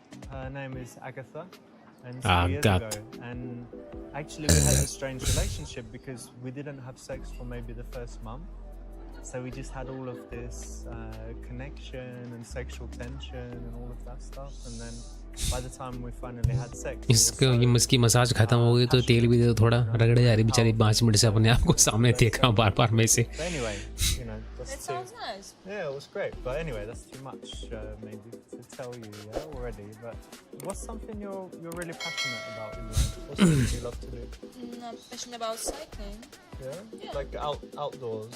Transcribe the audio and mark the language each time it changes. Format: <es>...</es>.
<en>Her name is Agatha. And 2 years ago. And actually we had a strange relationship because we didn't have sex for maybe the first month. So we just had all of this connection and sexual tension and all of that stuff. And then by the time we finally had sex,</en> <hi>इसको ये इसकी massage खत्म हो गई तो तेल भी दे दो थोड़ा. रगड़े जा रही बेचारी 5 मिनट से अपने आप को सामने देख रहा हूँ बार-बार में से.</hi> <en>But anyway, you know, that's That sounds nice. Yeah, it was great. But anyway, that's too much maybe to tell you already. But what's something you're really passionate about in life? What's something you love to do? I'm passionate about cycling. Yeah? Like outdoors?</en>